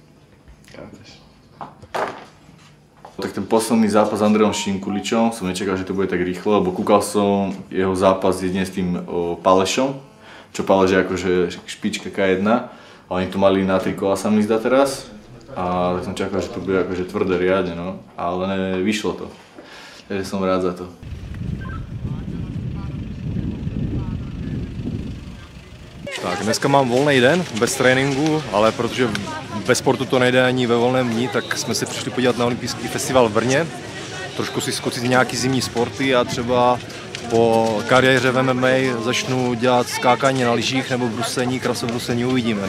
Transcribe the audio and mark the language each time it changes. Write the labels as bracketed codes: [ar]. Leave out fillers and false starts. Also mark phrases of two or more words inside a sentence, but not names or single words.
[sk] Tak ten posledný zápas s Andrejom Šinkuličom som nečakal, že to bude tak rýchlo, lebo kúkal som jeho zápas jedne s tým Palešom, čo Paleš je akože špička K1 a oni to mali na 3 kola sa mi zdá teraz a tak som čakal, že to bude akože tvrdé riadne, no, ale vyšlo to, takže som rád za to. [cs] Tak, dneska mám volný den, bez tréninku, ale protože bez sportu to nejde ani ve volném dni, tak jsme se přišli podívat na olympijský festival v Brně. Trošku si zkusit nějaký zimní sporty a třeba po kariéře v MMA začnu dělat skákání na lyžích nebo brusení, krasobrusení, uvidíme.